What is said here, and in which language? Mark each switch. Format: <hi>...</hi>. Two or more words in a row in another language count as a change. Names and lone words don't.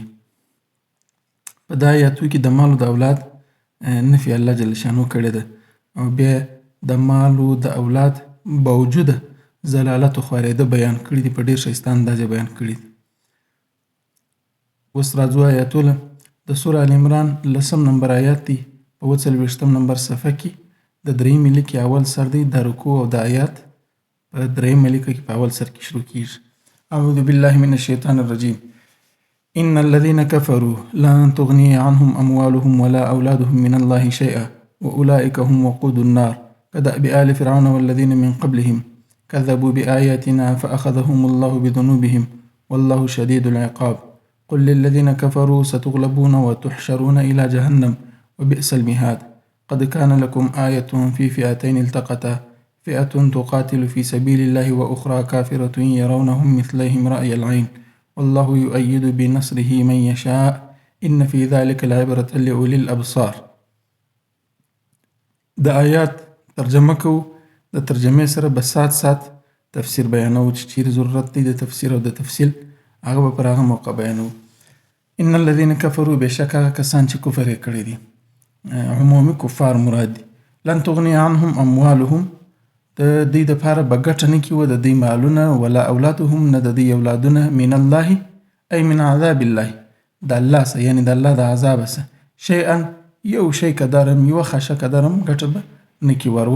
<ps>په دا آیاتو کې د مال او د اولاد نفي</ps> <ar>الله جل شانه</ar> <ps>کړې ده، او بیا د مال او د اولاد باوجوده ضلالت او خوارېده بیان کړي دي، په ډېر ښایسته انداز بیان کړي دي. اوس راځو آیاتو له. د سوره آل عمران 10 نمبر آیات دی. په 40 نمبر صفحه کې د درېیمې لیکې اول سر دی. د رکوع او د آیات په درېیمه لیکه کې په اول سر کې شروع کېږي.</ps> <ar>اعوذ بالله من الشیطان الرجیم. ان الذين كفروا لن تغني عنهم اموالهم ولا اولادهم من الله شيئا واولئك هم وقود النار كدأب آل فرعون والذين من قبلهم كذبوا بآياتنا فأخذهم الله بذنوبهم والله شديد العقاب. قل للذين كفروا ستغلبون وتحشرون إلى جهنم وبئس المهاد. قد كان لكم آية في فئتين التقتا فئة تقاتل في سبيل الله وأخرى كافرة يرونهم مثليهم رأي العين والله يؤيد بنصره من يشاء إن في ذلك العبرة لأولي الأبصار.</ar> <ps>د آیات ترجمه کو. د ترجمې سره به سات تفسیر بیانو چې چیرې ضرورت دی د تفسیر او د تفصیل، هغه به پر هغه موقع بیانو.</ps> <ar>ان الذين كفروا</ar> <ps>بشک هغه کسان چې کفر یې کړی دي، عمومي کفار مراد دي.</ps> <ar>لن تغني عنهم اموالهم،</ar> <ps>د دوی دپاره به ګټه نه کي و د دوی مالونه،</ps> <ar>ولا اولادهم،</ar> <ps>نه د دوی اولادونه،</ps> <ar>من الله ای من عذاب الله،</ar> <ps>د الله څخه یعنې د الله د عذابه څخه، شیئا یو شی قدرم، یوه خشه قدرم ګټه به نه کي ور.</ps>